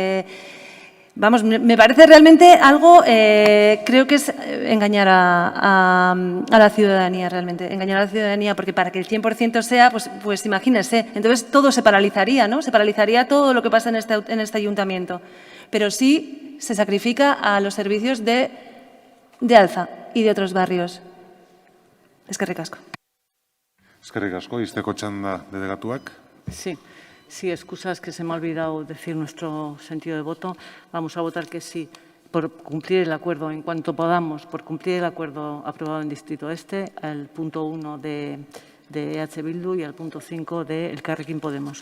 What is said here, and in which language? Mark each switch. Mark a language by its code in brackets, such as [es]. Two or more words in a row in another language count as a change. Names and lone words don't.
[es] vamos, me parece realmente algo, creo que es engañar a la ciudadanía realmente, engañar a la ciudadanía, porque para que el 100% sea, pues imagínense, entonces todo se paralizaría, ¿no? Se paralizaría todo lo que pasa en este ayuntamiento, pero sí se sacrifica a los servicios de Alza y de otros barrios. [eu] Eskerrik asko. Eskerrik asko, izteko txanda delegatuak. [es] Sí. Sí, excusas que se me ha olvidado decir nuestro sentido de voto. Vamos a votar que sí por cumplir el acuerdo en cuanto podamos, por cumplir el acuerdo aprobado en Distrito Este, el punto 1 de EH Bildu y el punto 5 de Elkarrekin Podemos.